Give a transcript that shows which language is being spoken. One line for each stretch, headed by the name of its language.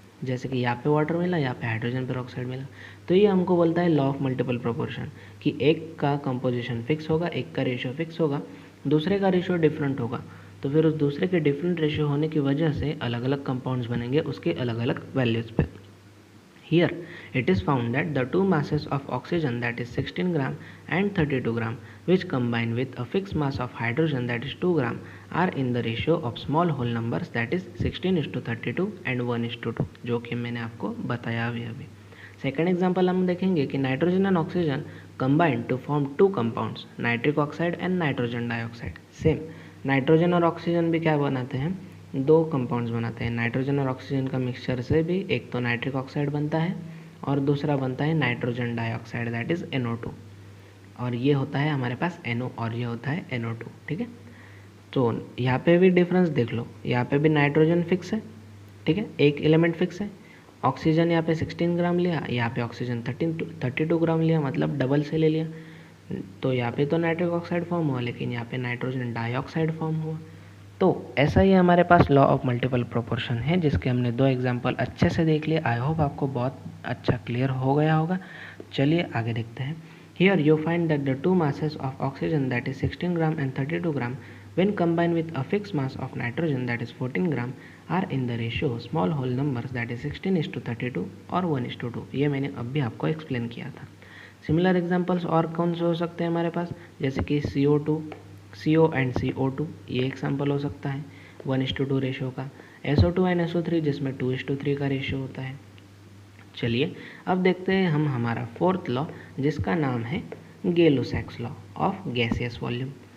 Hindi: जैसे कि यहाँ पे वाटर मिला, यहाँ पे हाइड्रोजन पेरोक्साइड मिला। तो ये हमको बोलता है लॉ ऑफ मल्टीपल प्रोपोर्शन, कि एक का कंपोजिशन फिक्स होगा, एक का रेशियो फिक्स होगा, दूसरे का रेशियो डिफरेंट होगा, तो फिर उस दूसरे के डिफरेंट रेशियो होने की वजह से अलग अलग कंपाउंड्स बनेंगे उसके अलग अलग वैल्यूज़ पे।
English: Here, it is found that the two masses of oxygen, that is 16 gram and 32 gram, which combine with a fixed mass of hydrogen, that is 2 gram, are in the ratio of small whole numbers, that is 16:32 and 1:2,
Hindi: जो कि मैंने आपको बताया अभी। Second example हम देखेंगे कि
English: Nitrogen and oxygen combine to form two compounds, nitric oxide and nitrogen dioxide.
Hindi: Same nitrogen और ऑक्सीजन भी क्या बनाते हैं, दो कंपाउंड्स बनाते हैं। नाइट्रोजन और ऑक्सीजन का मिक्सचर से भी एक तो नाइट्रिक ऑक्साइड बनता है और दूसरा बनता है nitrogen dioxide,
English: that is NO2,
Hindi: और ये होता है हमारे पास NO और ये होता है NO2। ठीक है, तो यहाँ पे भी डिफरेंस देख लो, यहाँ पे भी नाइट्रोजन फिक्स है, ठीक है, एक एलिमेंट फिक्स है। ऑक्सीजन यहाँ पे 16 ग्राम लिया, यहाँ पे ऑक्सीजन 32 ग्राम लिया, मतलब डबल से ले लिया। तो यहाँ पे तो नाइट्रिक ऑक्साइड फॉर्म हुआ, लेकिन यहाँ पे नाइट्रोजन डाइऑक्साइड फॉर्म हुआ। तो ऐसा ही हमारे पास लॉ ऑफ मल्टीपल प्रोपोर्शन है, जिसके हमने दो एग्जांपल अच्छे से देख लिए।
English: I hope
Hindi: आपको बहुत अच्छा क्लियर हो गया होगा। चलिए आगे देखते हैं।
English: Here you find that the two masses of oxygen, that is 16 gram and 32 gram, when combined with a fixed mass of nitrogen, that is 14 gram, are in the ratio small whole numbers, that is 16:32 और 1:2।
Hindi: ये मैंने अभी आपको explain किया था। Similar examples और कौन से हो सकते हैं हमारे पास, जैसे कि CO2, CO एंड CO2, ये एग्जाम्पल हो सकता है 1:2 रेशियो का। SO2 एंड SO3, जिसमें 2:3 का रेशियो होता है। चलिए अब देखते हैं हम हमारा फोर्थ लॉ, जिसका नाम है गै-लुसैक्स लॉ ऑफ गैसियस वॉल्यूम।